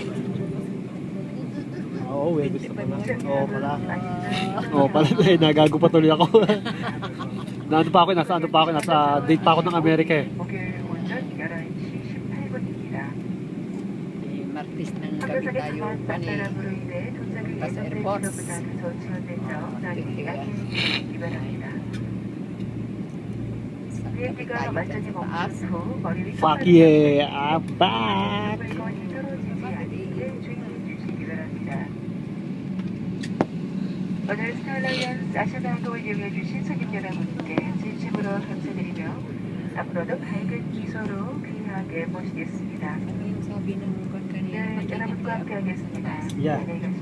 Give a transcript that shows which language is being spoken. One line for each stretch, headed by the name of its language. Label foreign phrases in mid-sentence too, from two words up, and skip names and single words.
Filipino: Oo, Webes na pala. Oo pala. Ah. Oo pala, eh, nagago pa tuloy ako. Nasa date pa ako ng Amerika eh. Martis ng gabi tayo sa airport.
English: Fuck yeah, I'm back!
Korean: 오늘 스타알라이언스 아시아나항공을 이용해주신 손님 여러분께 진심으로 감사드리며 앞으로도 밝은 미소로 귀하게 모시겠습니다.
Filipino: Ano yung sabi ng kanina?
Korean: 늘 여러분과 함께하겠습니다.
English: Yeah.
Korean: 안녕히 가십시오.